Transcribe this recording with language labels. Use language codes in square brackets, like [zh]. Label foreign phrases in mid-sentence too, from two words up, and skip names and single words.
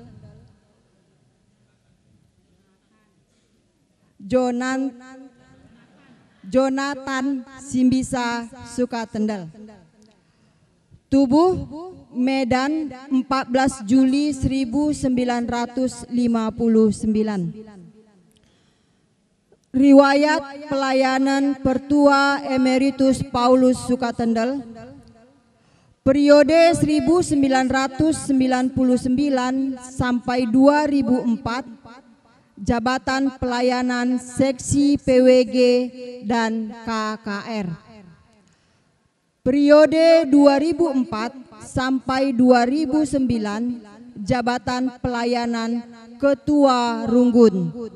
[id] Jonathan Simbisa Sukatendel. Tubuh Medan 14 Juli 1959. Riwayat pelayanan Pertua Emeritus Paulus Sukatendel periode 1999 sampai 2004. Jabatan Pelayanan Seksi PWG dan KKR. Periode 2004 sampai 2009, Jabatan Pelayanan Ketua Runggun.